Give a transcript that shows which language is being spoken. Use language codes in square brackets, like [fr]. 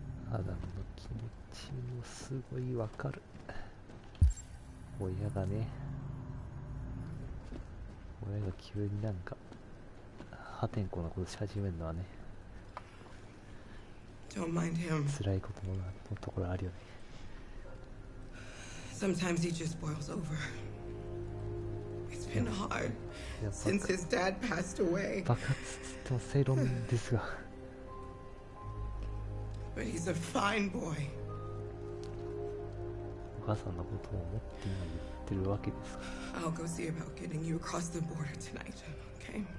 [ja] アダムの気持ちもすごいわかる。親がね、親が急になんか破天荒なことし始めるのはね、 [en] Don't mind him. [ja] 辛いことのところあるよね。 [en] Sometimes he just boils over. It's been hard [ja] いや [en] since his dad passed away. [ja] 爆発つっても正論ですが、 [en] But he's a fine boy. [ja] お母さんのことを思って今言ってるわけですから。 [en] I'll go see about getting you across the border tonight, okay?